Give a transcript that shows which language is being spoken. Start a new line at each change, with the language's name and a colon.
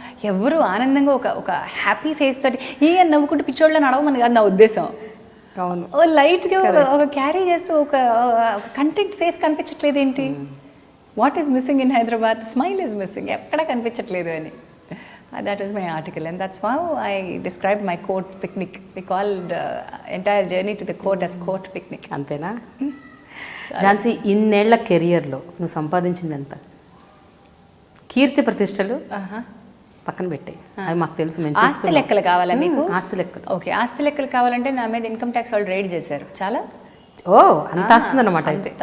Telugu: ఎవరు ఆనందంగా ఒక హ్యాపీ ఫేస్ తోటి ఈయన నవ్వుకుంటూ పిచ్చోళ్ళ నడవమని కాదు నా ఉద్దేశం. అవును, ఓ లైట్గా ఒక క్యారీ చేస్తూ ఒక కంటెంట్ ఫేస్ కనిపించట్లేదు ఏంటి?
English: What is missing in Hyderabad? Smile is missing,
Telugu: ఎక్కడ కనిపించట్లేదు అని.
English: That was my article, and that's how I described my court picnic. We called entire journey to the court as court picnic.
Telugu: అంతేనా? ఝాన్సీ, ఇన్నేళ్ల కెరియర్లో నువ్వు సంపాదించింది ఎంత? కీర్తి ప్రతిష్టలు పక్కన పెట్టాయి, అవి మాకు తెలుసు. మేము ఆస్తి లెక్కలు కావాలా మీకు? ఆస్తి లెక్కలు. ఓకే, ఆస్తి లెక్కలు కావాలంటే నా మీద ఇన్కమ్ ట్యాక్స్ వాళ్ళు రైడ్ చేశారు. చాలా ఓ, అంత వస్తుంది అన్నమాట. అయితే